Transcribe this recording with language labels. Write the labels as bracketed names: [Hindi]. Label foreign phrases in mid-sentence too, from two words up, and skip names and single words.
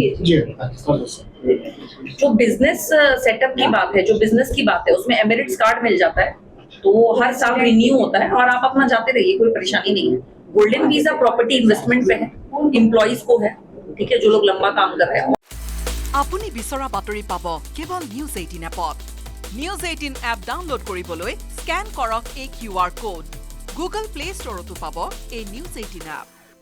[Hindi] जो [English] business setup [Hindi] की बात है, जो बिजनेस की बात है, उसमें एमिरेट्स कार्ड मिल जाता है, तो वो हर साल रिन्यू होता है और आप अपना जाते रहिए, कोई परेशानी नहीं है. [English] golden visa property investment [Hindi] पे है, एम्प्लॉइज को है, ठीक है, जो लोग लंबा काम कर रहे हैं. [Assamese] আপুনি বিচৰা বাতৰি পাব কেৱল নিউজ 18 এপত. নিউজ 18 এপ ডাউনলোড কৰিবলৈ স্কেন কৰক এই [English] QR code. [Assamese] গুগল প্লে ষ্টৰতো পাব এই নিউজ 18 এপ.